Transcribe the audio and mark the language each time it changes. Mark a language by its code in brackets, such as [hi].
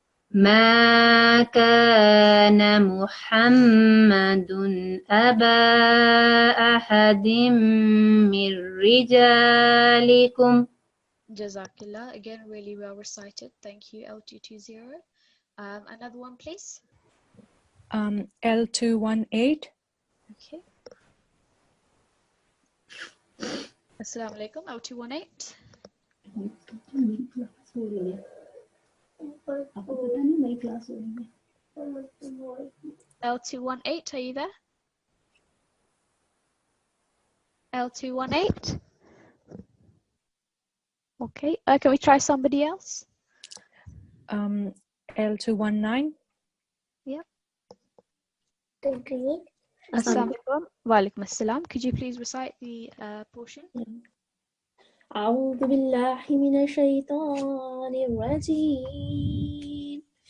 [ar] ما كان محمد أبا أحد من رجالكم. [en] Jazakallah, again really well recited. Thank you L220. Another one please. L218. Okay. Assalamu alaikum, L218. L218, are you there? L218. Okay, can we try somebody else? L219. Yeah. Assalamu alaikum. Wa alaikum assalam. Could you please recite the portion? [ar] أعوذ بالله من الشيطان الرجيم